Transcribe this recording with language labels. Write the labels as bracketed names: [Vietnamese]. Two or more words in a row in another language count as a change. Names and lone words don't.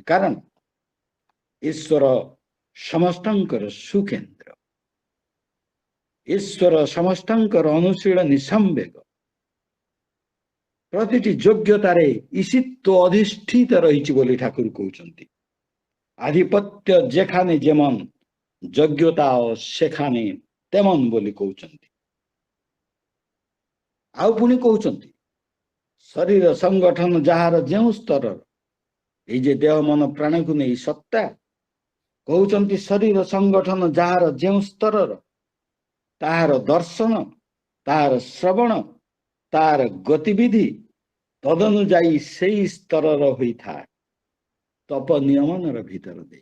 [Odia] କାରଣ ଈଶ୍ୱର ସମସ୍ତଙ୍କର ସୁକେନ୍ଦ୍ର, ଈଶ୍ୱର ସମସ୍ତଙ୍କର ଅନୁଶୀଳନୀ ସମ୍ବେଗ। ପ୍ରତିଟି ଯୋଗ୍ୟତାରେ ଈଶିତ୍ୱ ଅଧିଷ୍ଠିତ ରହିଛି ବୋଲି ଠାକୁର କହୁଛନ୍ତି। [Bangla] আধিপত্য যেখানে যেমন, যোগ্যতাও সেখানে তেমন [Odia] ବୋଲି କହୁଛନ୍ତି। ଆଉ ପୁଣି କହୁଛନ୍ତି ଶରୀର ସଂଗଠନ ଯାହାର ଯେଉଁ ସ୍ତରର, ଏଇ ଯେ ଦେହ ମନ ପ୍ରାଣକୁ ନେଇ ସତ୍ତା, କହୁଛନ୍ତି ଶରୀର ସଂଗଠନ ଯାହାର ଯେଉଁ ସ୍ତରର, ତାହାର ଦର୍ଶନ, ତାହାର ଶ୍ରବଣ, ତାର ଗତିବିଧି ତଦନୁଯାୟୀ ସେଇ ସ୍ତରର ହୋଇଥାଏ ତପ ନିୟମନର ଭିତର ଦେଇ।